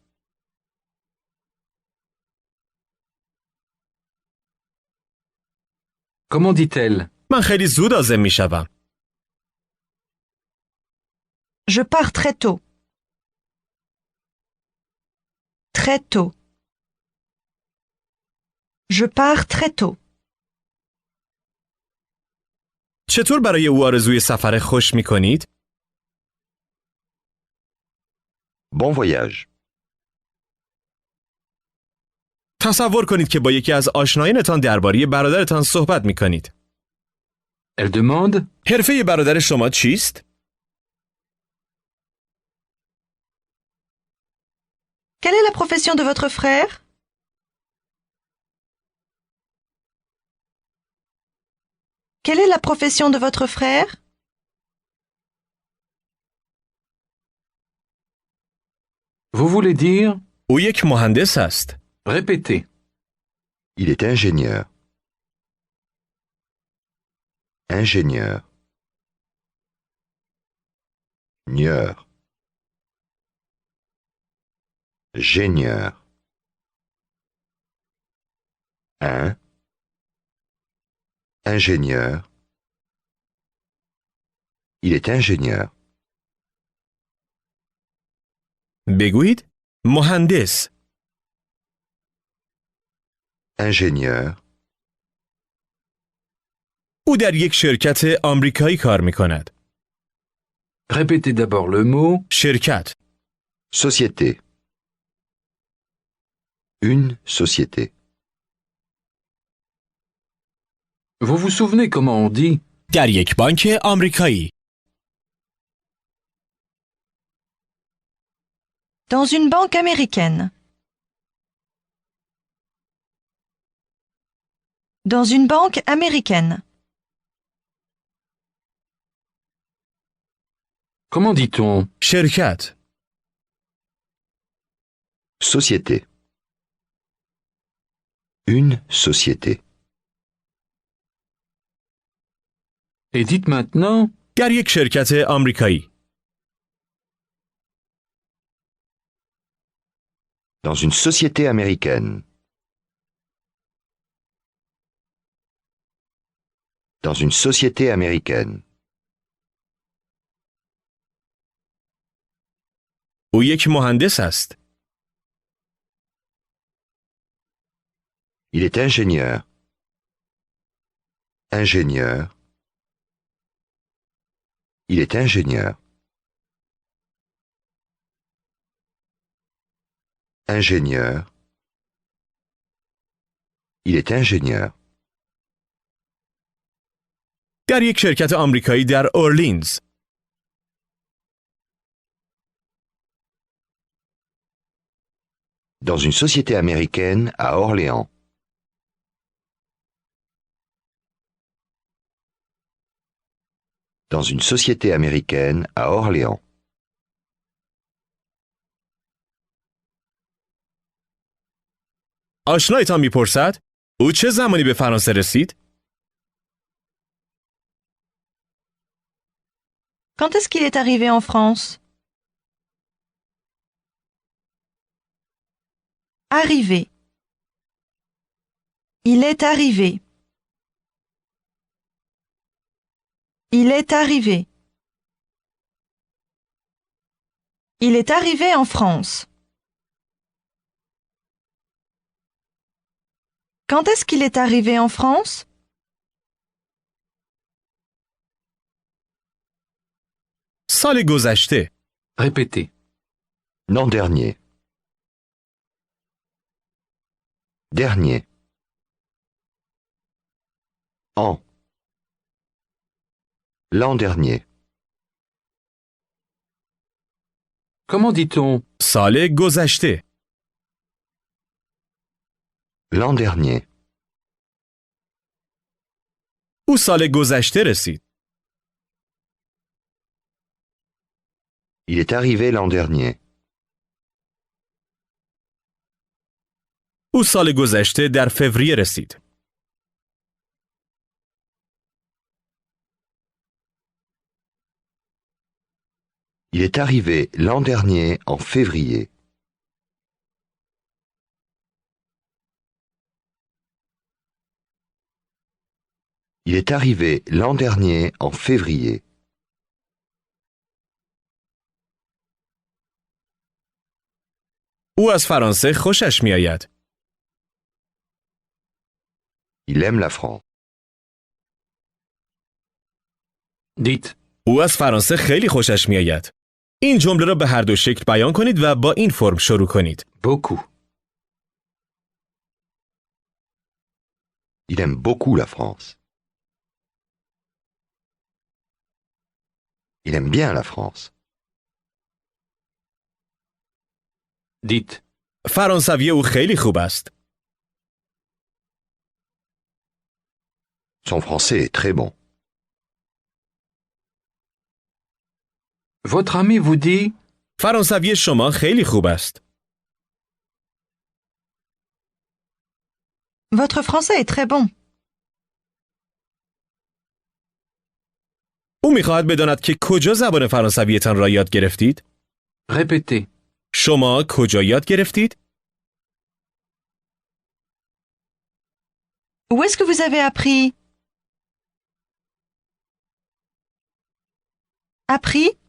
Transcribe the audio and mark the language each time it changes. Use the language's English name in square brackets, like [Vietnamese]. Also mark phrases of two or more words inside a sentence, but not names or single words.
[French] Comment dit-elle? [Persian] من خیلی زود عازم می شوم. [French] Je pars très tôt. Très tôt. Je pars très tôt. [Persian] چطور برای او آرزوی سفر خوش می کنید؟ [French] Bon voyage. [Persian] تصور کنید که با یکی از آشنایانتان درباره برادرتان صحبت می کنید. [French] Elle demande. [Persian] حرفه برادر شما چیست؟ [French] Quelle est la profession de votre frère? Quelle est la profession de votre frère? Vous voulez dire? [Persian] او یک مهندس است. [French] Répétez. Il est ingénieur. Ingénieur. Nieur. Ingénieur. Un. Ingénieur. Il est ingénieur. [Persian] بگویید مهندس. [French] Ingénieur. [Persian] او در یک شرکت آمریکایی کار می کند. [French] Répétez d'abord le mot. [Persian] شرکت. [French] Société. Une société. Vous vous souvenez comment on dit [Persian] در یک بانک آمریکایی. [French] Dans une banque américaine. Dans une banque américaine. Comment dit-on [Persian] شرکت. [French] Société. Une société. Et dites maintenant [Persian] در یک شرکت آمریکایی. [French] Dans une société américaine. Dans une société américaine. [Persian] او یک مهندس است. [French] Il est ingénieur. Ingénieur. Il est ingénieur. Ingénieur. Il est ingénieur. [Persian] در یک شرکت آمریکایی در اورلینز. [French] Dans une société américaine à Orléans. Dans une société américaine à Orléans. [Persian] آشنایتان میپرسد او چه زمانی به فرانسه رسید؟ [French] Quand est-ce qu'il est arrivé en France? Arrivé. Il est arrivé. Il est arrivé. Il est arrivé en France. Quand est-ce qu'il est arrivé en France? [Persian] سال گذشته. [French] Répétez. L'an dernier. Dernier. An. L'an dernier. Comment dit-on [Persian] سال گذشته. [French] L'an dernier. [Persian] او سال گذشته رسید. [French] Il est arrivé l'an dernier. [Persian] او سال گذشته در فوریه رسید. [French] Il est arrivé l'an dernier en février. Il est arrivé l'an dernier en février. [Persian] او از فرانسه خوشش میآید. [French] Il aime la France. Dites. [Persian] او از فرانسه خیلی خوشش میآید. این جمله را به هر دو شکل بیان کنید و با این فرم شروع کنید. [French] Beaucoup. Il aime beaucoup la France. Il aime bien la France. Dites. [Persian] فرانسوی او خیلی خوب است. [French] Son français est très bon. Votre ami vous dit [Persian] فرانسوی شما خیلی خوب است. [French] Votre français est très bon. [Persian] او میخواهد بداند که کجا زبان فرانسویتان را یاد گرفتید؟ [French] Répétez. [Persian] شما کجا یاد گرفتید؟ [French] Où est-ce que vous avez appris? Appris?